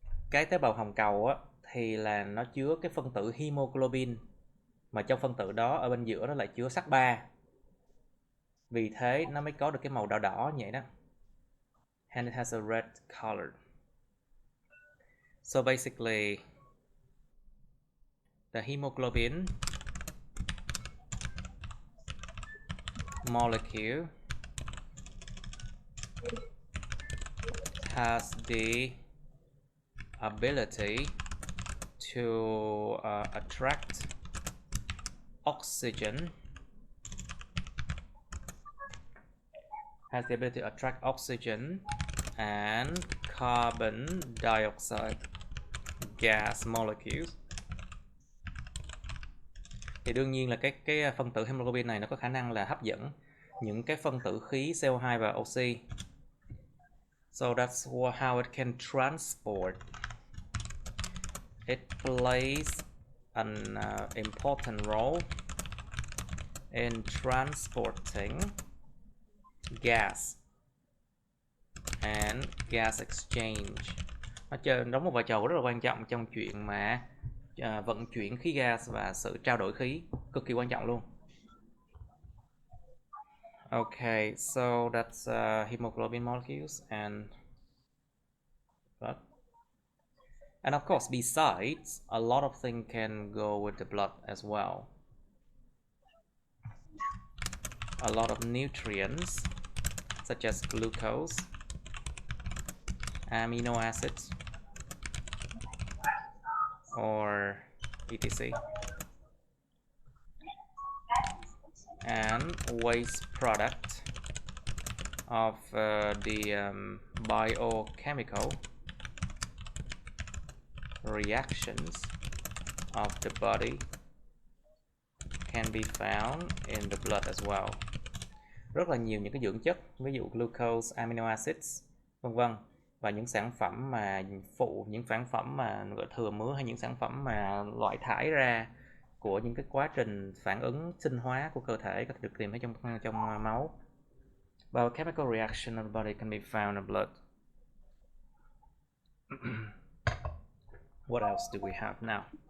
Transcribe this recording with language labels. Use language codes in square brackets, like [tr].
[vi] Cái tế bào hồng cầu á thì là nó chứa cái phân tử hemoglobin, mà trong phân tử đó ở bên giữa nó lại chứa sắt 3. Vì thế nó mới có được cái màu đỏ đỏ như vậy đó. [en] And it has a red color. So basically the hemoglobin molecule has the ability to attract oxygen. Has the ability to attract oxygen and carbon dioxide gas molecules. [vi] Thì đương nhiên là cái phân tử hemoglobin này nó có khả năng là hấp dẫn những cái phân tử khí CO2 và oxy. [en] So that's how it can transport. It plays an important role in transporting gas and gas exchange. [vi] Nó đóng một vai trò rất là quan trọng trong chuyện mà vận chuyển khí gas và sự trao đổi khí, cực kỳ quan trọng luôn. [en] Okay, so that's hemoglobin molecules and blood. And of course, besides, a lot of things can go with the blood as well. A lot of nutrients, such as glucose, amino acids, or etc. And waste product of the biochemical reactions of the body can be found in the blood as well. [vi] Rất là nhiều những cái dưỡng chất, ví dụ glucose, amino acids, vân vân, và những sản phẩm mà phụ, những sản phẩm mà thừa mứa hay những sản phẩm mà loại thải ra của những cái quá trình phản ứng sinh hóa của cơ thể có thể được tìm thấy trong máu. [en] Biochemical reaction of the body can be found in blood. What else do we have now?